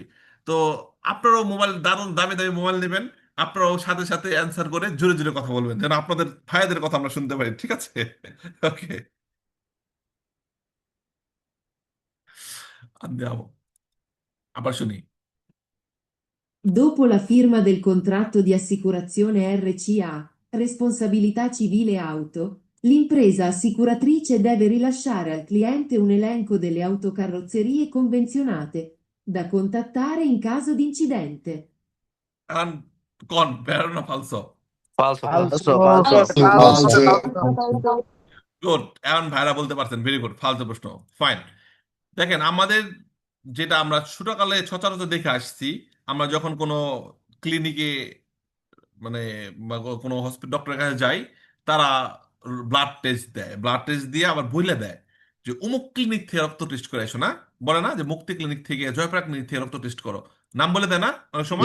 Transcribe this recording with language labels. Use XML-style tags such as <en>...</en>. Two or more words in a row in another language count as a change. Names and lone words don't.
<bn>তো আপনারাও মোবাইল, দারুণ দামি দামি মোবাইল নেবেন, আপনারাও সাথে সাথে অ্যান্সার করে জোরে জোরে কথা বলবেন, যেন আপনাদের ভাইদের কথা আমরা শুনতে পারি, ঠিক আছে? ওকে, andiamo, আবার শুনি।</bn> <it>Dopo la firma del contratto di assicurazione RCA, responsabilità civile auto, l'impresa assicuratrice deve rilasciare al cliente un elenco delle autocarrozzerie convenzionate, da contattare in caso di incidente.</it> <bn>এখন কোন</bn> <it>vero o falso? Falso. falso, falso. Falso.</it> <bn>গুড, এখন ভাইরা বলতে পারছেন,</bn> <en>very good.</en> <bn>ফালতু প্রশ্ন, ফাইন। দেখেন, আমাদের যেটা আমরা ছোটকালে সচরাচর দেখে আসছি, আমরা যখন কোনো ক্লিনিকে মানে বা কোনো হসপিটাল ডক্টরের কাছে যাই, তারা ব্লাড টেস্ট দেয়, ব্লাড টেস্ট দিয়ে আবার বইলে দেয় যে অমুক ক্লিনিক থেকে রক্ত টেস্ট করে এসো না, বলে না যে মুক্তি ক্লিনিক থেকে, জয়প্রকাশ ক্লিনিক থেকে রক্ত টেস্ট করো, নাম বলে দেয় না অনেক সময়?</bn>